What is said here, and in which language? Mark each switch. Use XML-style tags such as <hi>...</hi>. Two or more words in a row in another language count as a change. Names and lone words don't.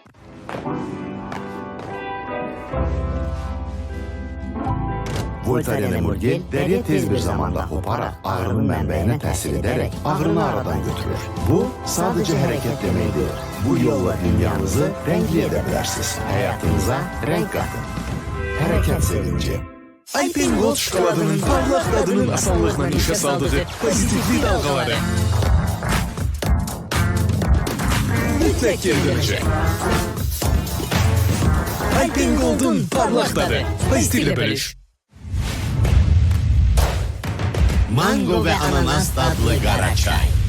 <az>Voltaren Emulgel deriye tez bir zamanda koparak ağrının mənbəyinə təsir ederek ağrını aradan götürür.</az> <tr>Bu sadece hareket demek değil. Bu yolla dünyanızı renkli edebilirsiniz. Hayatınıza renk katın. Hareket sevinci.</tr> <az>Alpen Gold şokoladının parlaq dadının asanlıqla işə saldığı pozitivli dalğaları. Mütləq geri dönəcək. Alpen Gold'un parlaq dadı. Pozitivle bölüş. Mango ve ananas tadlı qara çay.</az>